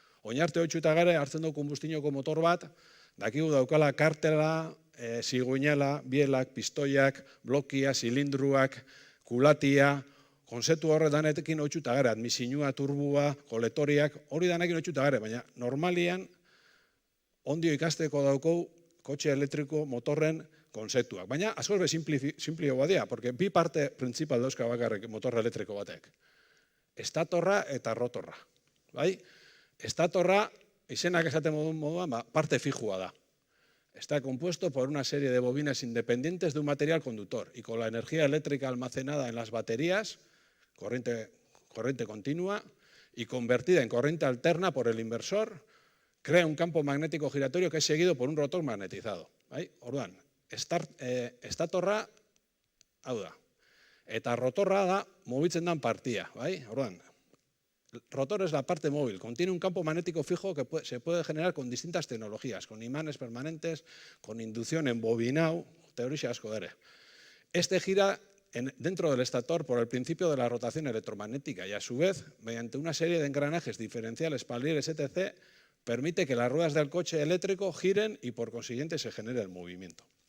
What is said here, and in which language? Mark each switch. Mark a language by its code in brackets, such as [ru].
[eu] Oinarte hoitzu eta gare hartzen du konbustinoko motor bat, dakigu daukala kartela, ziguinela, bielak, pistoiak, blokia, zilindruak, kulatia, konzeptu horre danetekin hoitzu eta gare, admisinua, turbua, koletoriak, hori danekin hoitzu eta gare, baina normalian ondio ikasteko daukou kotxe elektriko motorren konzeptuak. Baina askoz be simplio badia, porque bi parte principal dauzka bakarrik motor elektriko batek. Estatorra eta rotorra. Bai? Estatorra, izenak esaten moduan, parte fijua da. [es] Está compuesto por una serie de bobinas independientes de un material conductor y con la energía eléctrica almacenada en las baterías, corriente continua, y convertida en corriente alterna por el inversor, crea un campo magnético giratorio que es seguido por un rotor magnetizado. [eu] Bai? Orduan, estatorra, hau da. Eta rotorra da, mugitzen dan partia. Bai? [es] Orduan, rotor es la parte móvil, contiene un campo magnético fijo que se puede generar con distintas tecnologías, con imanes permanentes, con inducción en bobinau, [eu] teoría asko dere. [es] Este gira dentro del estator por el principio de la rotación electromagnética y a su vez, mediante una serie de engranajes diferenciales, palieres, etc., permite que las ruedas del coche eléctrico giren y por consiguiente se genere el movimiento.